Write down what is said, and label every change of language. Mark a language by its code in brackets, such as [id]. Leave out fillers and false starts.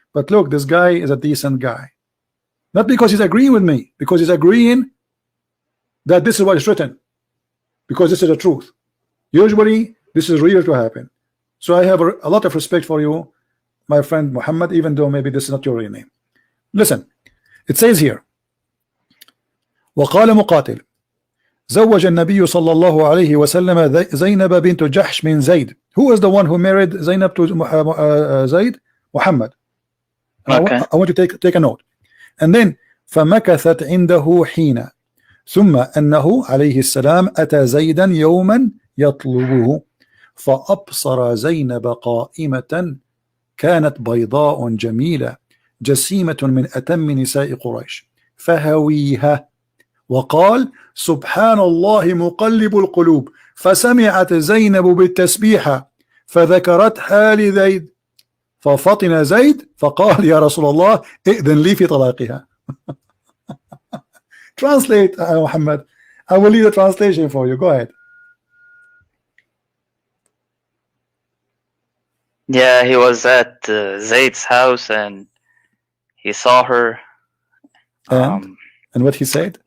[en] But look, this guy is a decent guy. Not because he's agreeing with me, because he's agreeing that this is what is written, because this is the truth. Usually this is real to happen. So I have a lot of respect for you, my friend Muhammad, even though maybe this is not your real name. Listen, it says here, [ar] وقال مقاتل زوج النبي صلى الله عليه وسلم زينب بنت جحش من زيد. [en] Who was the one who married Zainab to Zayd? Muhammad. Okay. I want you to take a note. And then [ar] فمكثت عنده حين ثم أنه عليه السلام أتى زيدا يوما يطلبه فأبصر زينب قائمة كانت بيضاء جميلة جسيمة من أتم نساء قريش فهويها وقال سبحان الله مقلب القلوب فسمعت زينب بالتسبيحة فذكرتها لزيد ففطن زيد فقال يا رسول الله ائذن لي في طلاقها. [en] Translate, Muhammad. I will leave the translation for you. Go ahead. Yeah, he was at Zayd's house and he saw her. And what he said?